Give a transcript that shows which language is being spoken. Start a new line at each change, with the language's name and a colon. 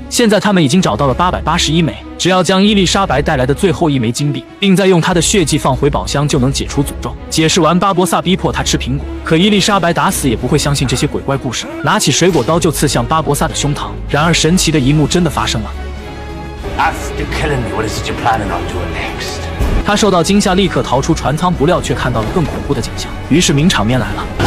Chinese: 现在他们已经找到了881枚，只要将伊丽莎白带来的最后1枚金币，并再用她的血迹放回宝箱，就能解除诅咒。解释完，巴博萨逼迫他吃苹果，可伊丽莎白打死也不会相信这些鬼怪故事，拿起水果刀就刺向巴博萨的胸膛。然而神奇的一幕真的发生了。
English: After killing me, what is it you're planning on doing next?
Chinese: 他受到惊吓，立刻逃出船舱，不料却看到了更恐怖的景象。于是名场面来了。